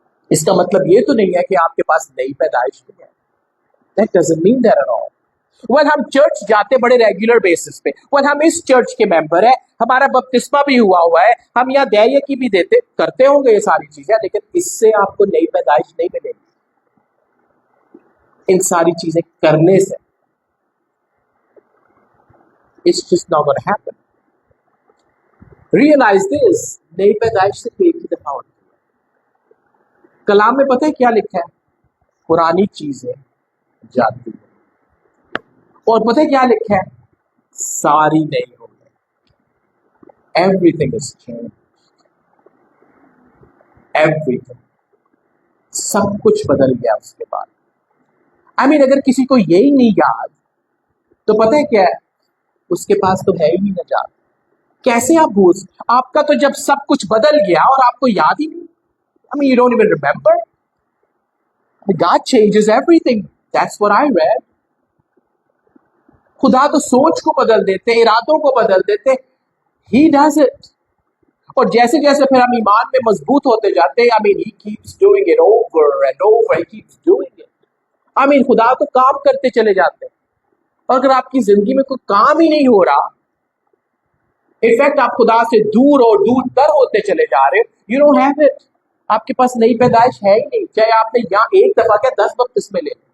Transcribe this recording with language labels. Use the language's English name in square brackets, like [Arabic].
[Hindi] इसका मतलब ये तो नहीं है कि आपके पास नई पैदाइश भी है। [English] That doesn't mean that at all. [Hindi] हम चर्च जाते बड़े रेगुलर बेसिस पे। हम इस चर्च के मेंबर है, हमारा बपतिस्मा भी हुआ है, हम यहाँ दया की भी देते करते होंगे ये सारी चीजें, लेकिन इससे आपको नई पैदाइश नहीं मिलेगी। इन सारी चीजें करने से [English] it's just not going to happen। Realize this, [Hindi] नई पैदाइश से एक ही दफा होती है। कलाम में पता है क्या लिखा है? पुरानी चीजें जाती है, और पता है क्या लिखा है? सारी नई हो गई। [English] Everything is changed। [Hindi] Everything, सब कुछ बदल गया उसके बाद। अगर किसी को यही नहीं याद, तो पता है क्या है? उसके पास तो है ही नहीं नजात। कैसे आप भूल? आपका तो जब सब कुछ बदल गया और आपको याद ही नहीं। [English] You don't even remember. God changes everything. That's what I read. [Hindi] खुदा तो सोच को बदल देते, इरादों को बदल देते. [English] He does it. [Hindi] और जैसे जैसे फिर हम ईमान में मजबूत होते जाते हैं, [English] I mean, he keeps doing it over and over. He keeps doing it. I mean, [Hindi] खुदा तो काम करते चले जाते हैं. और अगर आपकी जिंदगी में कोई काम ही नहीं हो रहा, इनफैक्ट आप खुदा से दूर और दूर तर होते चले जा रहे, [English] You don't have it. [Hindi] आपके पास नई पैदाइश है ही नहीं, चाहे आपने यहाँ एक दफा क्या 10 बपतिस्मे ले.